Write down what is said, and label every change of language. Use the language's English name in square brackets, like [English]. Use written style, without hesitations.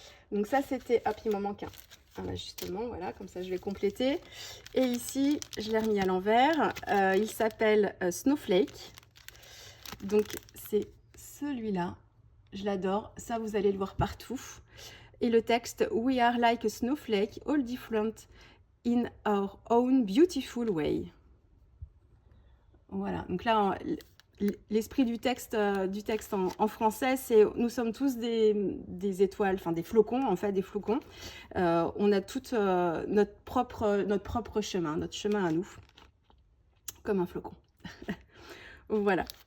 [French] Donc ça c'était, hop, il m'en manque un ajustement, voilà, comme ça je vais compléter. Et ici, je l'ai remis à l'envers. Il s'appelle Snowflake. Donc c'est celui-là, je l'adore, ça vous allez le voir partout. Et le texte, [English] We are like a snowflake, all different in our own beautiful way. [French] Voilà, donc là, l'esprit du texte en français, c'est nous sommes tous des étoiles, enfin des flocons, en fait, des flocons. On a tout notre propre chemin, notre chemin à nous, comme un flocon. Voilà.